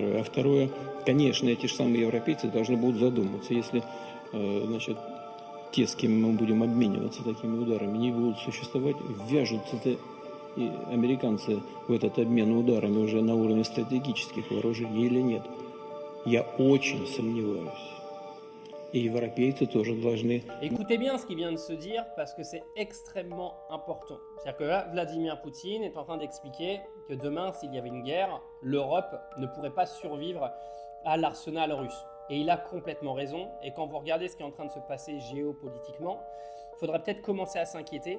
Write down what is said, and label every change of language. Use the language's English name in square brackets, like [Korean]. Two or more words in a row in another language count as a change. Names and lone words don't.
[Russian] А второе, конечно, эти же самые европейцы должны будут задуматься, если, значит, те, с кем мы будем обмениваться такими ударами, не будут существовать, ввяжутся-то и американцы в этот обмен ударами уже на уровне стратегических вооружений или нет. Я очень сомневаюсь. И европейцы тоже должны... [French] Écoutez bien ce qui vient de se dire parce que c'est extrêmement important. C'est-à-dire que là, Vladimir Poutine est en train d'expliquer que demain, s'il y avait une guerre, l'Europe ne pourrait pas survivre à l'arsenal russe. Et il a complètement raison. Et quand vous regardez ce qui est en train de se passer géopolitiquement, il faudrait peut-être commencer à s'inquiéter.